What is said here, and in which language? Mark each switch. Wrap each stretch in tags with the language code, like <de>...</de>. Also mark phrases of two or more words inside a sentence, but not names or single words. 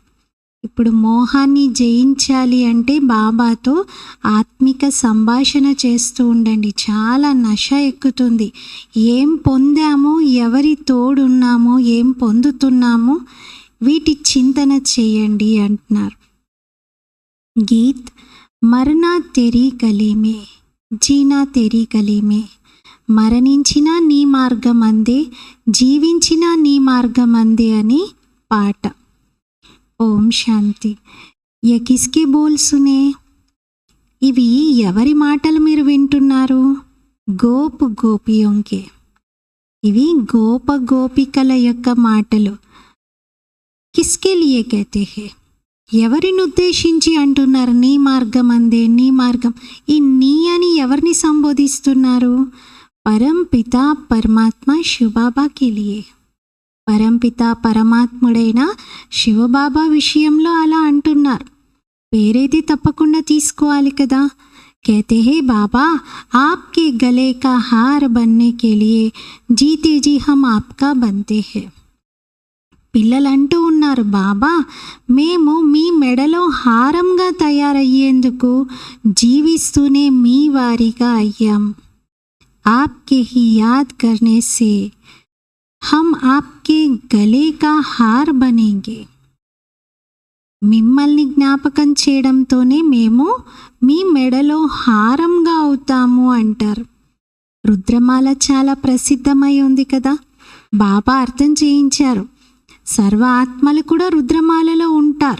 <te>ఇప్పుడు మోహాన్ని జయించాలి అంటే బాబాతో ఆత్మిక సంభాషణ చేస్తూ ఉండండి. చాలా నష ఎక్కుతుంది. ఏం పొందామో, ఎవరి తోడున్నామో, ఏం పొందుతున్నామో వీటి చింతన చేయండి అంటున్నారు.</te> <hi>गीत मरना तेरी गली में, जीना तेरी गली में.</hi> <te>మరణించినా నీ మార్గమందే, జీవించినా నీ మార్గమందే అని పాట. ఓం శాంతి.</te> <hi>ये किसके बोल सुने?</hi> <te>ఇవి ఎవరి మాటలు మీరు వింటున్నారు?</te> <hi>गोप गोपियों के.</hi> <te>ఇవి గోప గోపికల యొక్క మాటలు.</te> <hi>किसके लिए कहते है?</hi> <te>ఎవరిని ఉద్దేశించి అంటున్నారు నీ మార్గం అందే, నీ మార్గం? ఈ నీ అని ఎవరిని సంబోధిస్తున్నారు? పరంపిత పరమాత్మ శివబాబాకి లియే. పరంపిత పరమాత్ముడైన శివబాబా విషయంలో అలా అంటున్నారు. పేరైతే తప్పకుండా తీసుకోవాలి కదా.</te> <hi>कहते हैं बाबा आपके गले का हार बनने के लिए जीते जी हम आपका बनते हैं.</hi> <te>పిల్లలు అంటూ ఉన్నారు, బాబా మేము మీ మెడలో హారంగా తయారయ్యేందుకు జీవిస్తూనే మీ వారిగా అయ్యాం.</te> <hi>आपके ही याद करने से हम आपके गले का हार बनेंगे.</hi> <te>మిమ్మల్ని జ్ఞాపకం చేయడంతోనే మేము మీ మెడలో హారంగా అవుతాము అంటారు. రుద్రమాల చాలా ప్రసిద్ధమై ఉంది కదా. బాబా అర్థం చేయించారు, సర్వ ఆత్మలు కూడా రుద్రమాలలో ఉంటారు.</te>